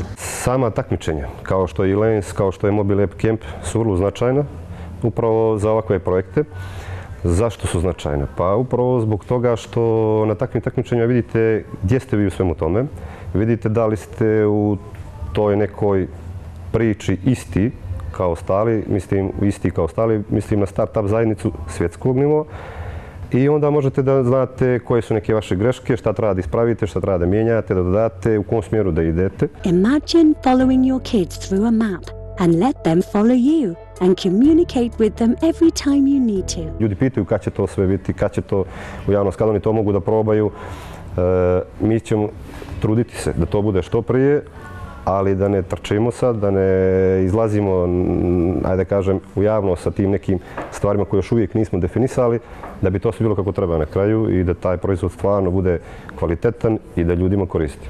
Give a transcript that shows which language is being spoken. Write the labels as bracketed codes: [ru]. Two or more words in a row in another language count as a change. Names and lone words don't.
[bs] Sama takmičenja, kao što je e-lens, kao što je Mobile App Camp, su vrlo značajna upravo za ovakve projekte. Zašto su značajne? Pa upravo zbog toga što na takvim takmičenjima vidite gdje ste vi u svemu tome. Vidite da li ste u toj nekoj priči isti kao ostali, mislim na start-up zajednicu svjetskog nivoa. I onda možete da znate koje su neke vaše greške, šta treba da ispravite, šta treba da mijenjate, da dodate, u kom smjeru da idete. [en] Imagine following your kids through a map and let them follow you and communicate with them every time you need to. [bs] Ljudi pitaju kad će to sve biti, kad će to u javnosti, kad oni to mogu da probaju. Mi ćemo truditi se da to bude što prije, ali da ne trčimo sad, da ne izlazimo, ajde kažem, u javnost sa tim nekim stvarima koje još uvijek nismo definisali, da bi to sve bilo kako treba na kraju i da taj proizvod stvarno bude kvalitetan i da ljudima koristi.